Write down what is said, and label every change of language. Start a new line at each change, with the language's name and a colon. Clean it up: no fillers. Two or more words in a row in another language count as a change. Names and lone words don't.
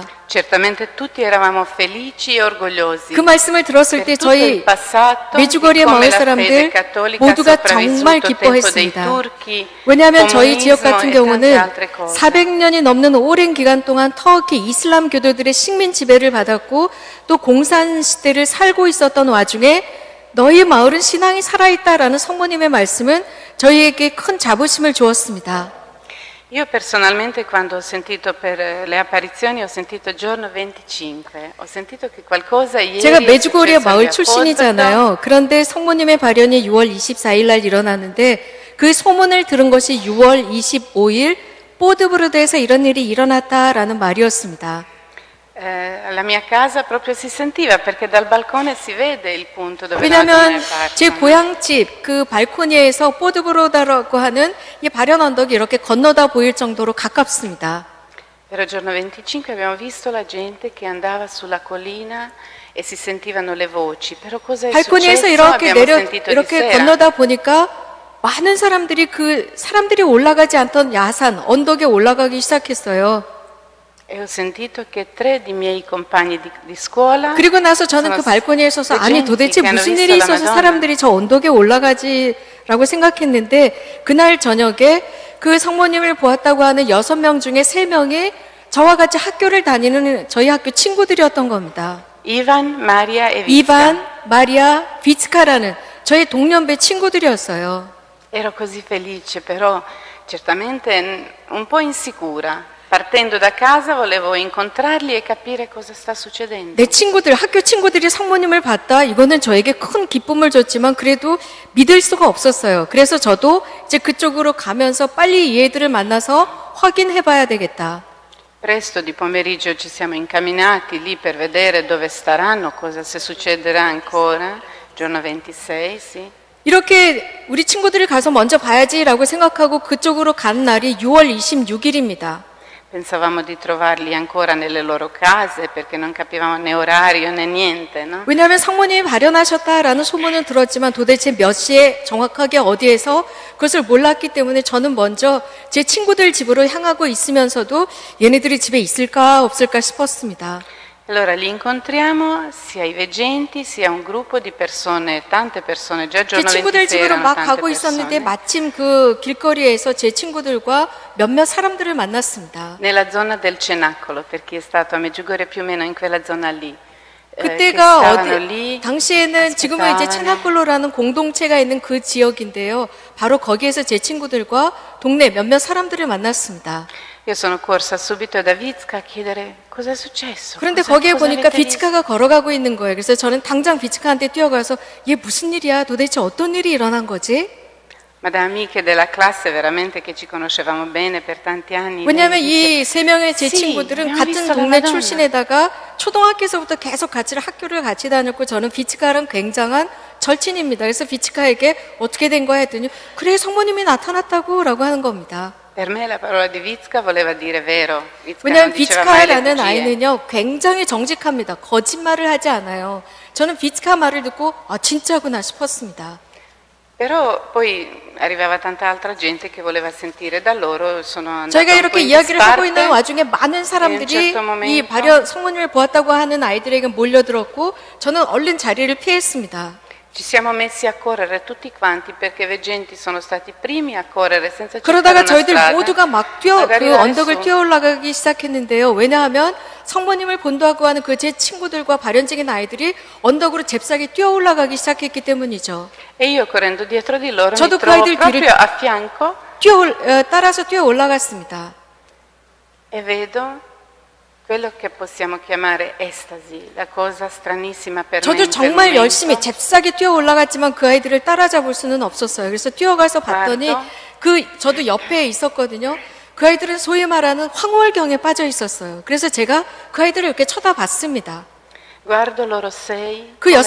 Italian: certamente tutti eravamo felici e orgogliosi.
Korean: 그 말씀을 들었을 때
Italian: per tutto il
Korean: 저희
Italian: passato,
Korean: 메주거리의
Italian: di come
Korean: 마을
Italian: la
Korean: 사람들
Italian: fede cattolica ha
Korean: 모두가 정말
Italian: sopravvissuto al tempo dei
Korean: 기뻐했습니다.
Italian: turchi,
Korean: 왜냐하면 저희 지역
Italian: comunismo
Korean: 같은
Italian: e tante
Korean: 경우는
Italian: altre cose.
Korean: 400년이 넘는 오랜 기간 동안 터키 이슬람 교도들의 식민 지배를 받았고 또 공산 시대를 살고 있었던 와중에 너희 마을은 신앙이 살아있다라는 성모님의 말씀은 저희에게 큰 자부심을 주었습니다.
Italian: Io personalmente quando ho sentito per le apparizioni ho sentito giorno 25, ho sentito che qualcosa ieri
Korean: 제가
Italian: è
Korean: 메주고리아
Italian: successo
Korean: 마을
Italian: a Podbrdo.
Korean: 출신이잖아요. 그런데 성모님의 발현이 6월 24일 날 일어났는데 그 소문을 들은 것이 6월 25일 보드브르드에서 이런 일이 일어났다라는 말이었습니다.
Italian: Alla mia casa proprio si sentiva perché dal balcone si vede il punto dove
Korean: 왜냐하면 제 고향집 그 발코니에서 보드브로다라고 하는 이 발연 언덕이 이렇게 건너다 보일 정도로 가깝습니다.
Italian: Però il giorno 25 abbiamo visto la gente che andava sulla collina e si sentivano le voci. Però cosa è
Korean: 발코니에서
Italian: successo?
Korean: 이렇게
Italian: Abbiamo sentito di
Korean: 이렇게
Italian: sera.
Korean: 건너다 보니까 많은 사람들이 사람들이 올라가지 않던 야산 언덕에 올라가기 시작했어요.
Italian: E ho sentito che 3 di miei compagni di scuola
Korean: 그리고 나서 저는 그 발코니에 서서 아니 도대체 무슨 일이 있어서 사람들이 저 언덕에 올라가지라고 생각했는데 그날 저녁에 그 성모님을 보았다고 하는 6명 중에 3명이 저와 같이 학교를 다니는 저희 학교 친구들이었던 겁니다.
Italian: Ivan, Maria e Vizca.
Korean: 이반, 마리아, 비츠카라는 저희 동년배 친구들이었어요.
Italian: Ero così felice, però certamente un po' insicura. Partendo da casa volevo incontrarli e capire cosa sta succedendo.
Korean: 내 친구들, 학교 친구들이 성모님을 봤다. 이거는 저에게 큰 기쁨을 줬지만 그래도 믿을 수가 없었어요. 그래서 저도 이제 그쪽으로 가면서 빨리 이 애들을 만나서 확인해 봐야 되겠다.
Italian: Presto di pomeriggio ci siamo incamminati lì per vedere dove staranno, cosa se succederà ancora, giorno 26, sì.
Korean: 이렇게 우리 친구들을 가서 먼저 봐야지라고 생각하고 그쪽으로 간 날이 6월 26일입니다.
Italian: Pensavamo di trovarli ancora nelle loro case perché non capivamo né orario né niente, no?
Korean: 왜냐하면 성모님이 발연하셨다라는 소문은 들었지만 도대체 몇 시에 정확하게 어디에서 그것을 몰랐기 때문에 저는 먼저 제 친구들 집으로 향하고 있으면서도 얘네들이 집에 있을까 없을까 싶었습니다.
Italian: Allora li incontriamo sia i veggenti sia un gruppo di persone, tante persone, già
Korean: 제
Italian: giorno
Korean: 친구들
Italian: 26
Korean: 집으로
Italian: erano
Korean: 막
Italian: tante
Korean: 가고 있었는데
Italian: persone.
Korean: 마침 그 길거리에서 제 친구들과 몇몇 사람들을 만났습니다.
Italian: Nella zona del Cenacolo, per chi è stato a Medjugorje più o meno in quella zona lì. che
Korean: 그때가
Italian: stavano
Korean: 어디
Italian: lì,
Korean: 당시에는 지금은 이제
Italian: aspettavano.
Korean: 체나콜로라는 공동체가 있는 그 지역인데요. 바로 거기에서 제 친구들과 동네 몇몇 사람들을 만났습니다.
Italian: Io sono corsa subito da Vizca a chiedere cosa è successo.
Korean: 그런데
Italian: cosa-
Korean: 거기에
Italian: cosa
Korean: 보니까
Italian: avete visto?
Korean: 비츠카가 걸어가고 있는 거예요. 그래서 저는 당장 비츠카한테 뛰어가서 얘 무슨 일이야? 도대체 어떤 일이 일어난 거지?
Italian: Ma da amiche della classe veramente che ci conoscevamo bene per tanti anni.
Korean: 왜냐하면
Italian: lei dice,
Korean: 이 세 명의 제
Italian: Sì,
Korean: 친구들은
Italian: abbiamo
Korean: 같은
Italian: visto la
Korean: 동네
Italian: Madonna.
Korean: 출신에다가 초등학교에서부터 계속 같이 학교를 같이 다녔고 저는 비츠카랑 굉장한 절친입니다. 그래서 비츠카에게 어떻게 된 거야 했더니 그래 성모님이 나타났다고 라고 하는 겁니다.
Italian: Per me la parola di Vizca voleva dire vero. Vizca non
Korean: 왜냐하면
Italian: diceva mai le
Korean: 비츠카라는
Italian: bugie.
Korean: 아이는요 굉장히 정직합니다. 거짓말을 하지 않아요. 저는 비츠카 말을 듣고 아 진짜구나 싶었습니다.
Italian: Però poi arrivava tanta altra gente che voleva sentire da loro. Sono andata
Korean: 저희가
Italian: un po'
Korean: 이렇게
Italian: in
Korean: 이야기를 하고
Italian: disparte.
Korean: 있는 와중에 많은 사람들이
Italian: certo momento.
Korean: 이 발연 성모님을 보았다고 하는 아이들에게 몰려들었고 저는 얼른 자리를 피했습니다.
Italian: Ci siamo messi a correre tutti quanti perché i veggenti sono stati i primi a correre senza cercare
Korean: 그러다가
Italian: una
Korean: 저희들
Italian: strada.
Korean: 모두가 막
Italian: ad
Korean: 그
Italian: arrivare
Korean: 언덕을
Italian: su.
Korean: 뛰어 올라가기 시작했는데요. 왜냐하면 성모님을 본다고 하는 그 제 친구들과 발연적인 아이들이 언덕으로 잽싸게 뛰어 올라가기 시작했기 때문이죠.
Italian: E io correndo dietro di loro mi
Korean: 저도 그
Italian: trovo
Korean: 아이들
Italian: proprio
Korean: 뒤를
Italian: a fianco
Korean: 따라서 뛰어 올라갔습니다.
Italian: e vedo quello che possiamo chiamare estasi, la cosa stranissima per me.
Korean: 저도
Italian: in quel
Korean: 정말
Italian: momento.
Korean: 열심히 잽싸게 뛰어 올라갔지만 그 아이들을 따라잡을 수는 없었어요. 그래서 뛰어가서 봤더니 저도 옆에 있었거든요. 그 아이들은 소위 말하는 황홀경에 빠져 있었어요. 그래서 제가 그 아이들을 이렇게 쳐다봤습니다.
Italian: Guardo loro sei,
Korean: 그
Italian: come